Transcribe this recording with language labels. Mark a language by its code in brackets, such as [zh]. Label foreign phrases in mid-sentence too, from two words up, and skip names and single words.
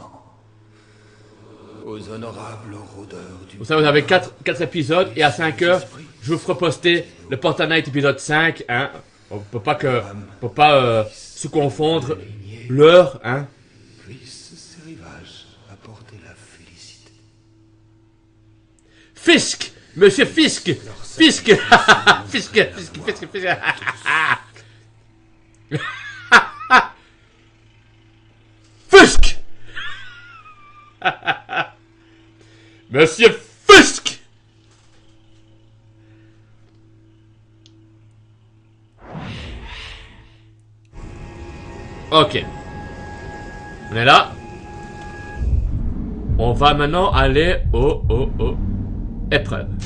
[fr] aux honorables rôdeurs du... Vous savez, vous avez 4 épisodes et à 5 heures, je vous ferai poster le Portal Knight épisode 5, hein. On peut pas se confondre l'heure, hein. Puissent ces rivages apporter la félicité. Fisk! Monsieur Fisk! Fisk! Fisk! Fisk! Monsieur Fisk! Ok. On est là. On va maintenant aller au épreuve.